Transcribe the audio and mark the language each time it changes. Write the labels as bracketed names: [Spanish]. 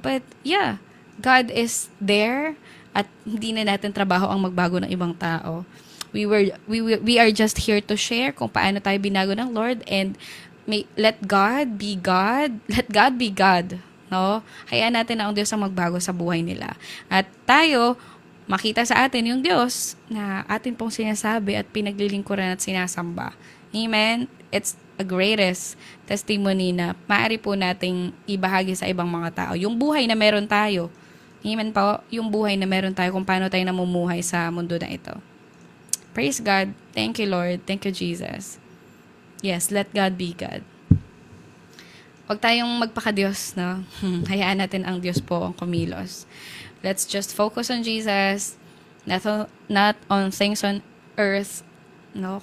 [English] But yeah, God is there [Filipino] at hindi na natin trabaho ang magbago ng ibang tao. [English] We are just here to share [Filipino] kung paano tayo binago ng Lord, [English] and let God be God. Let God be God. No? [Filipino] Hayaan natin na ang Diyos ang magbago sa buhay nila. At tayo, makita sa atin yung Diyos na atin pong sinasabi at pinaglilingkuran at sinasamba. Amen? [English] It's a greatest testimony [Filipino] na maaari po nating ibahagi sa ibang mga tao. Yung buhay na meron tayo. Amen po? Yung buhay na meron tayo kung paano tayo namumuhay sa mundo na ito. [English] Praise God. Thank you, Lord. Thank you, Jesus. Yes, let God be God. [Filipino] Huwag tayong magpaka-Diyos, no? Hayaan natin ang Diyos po ang kumilos. [English] Let's just focus on Jesus, not on things on earth, no?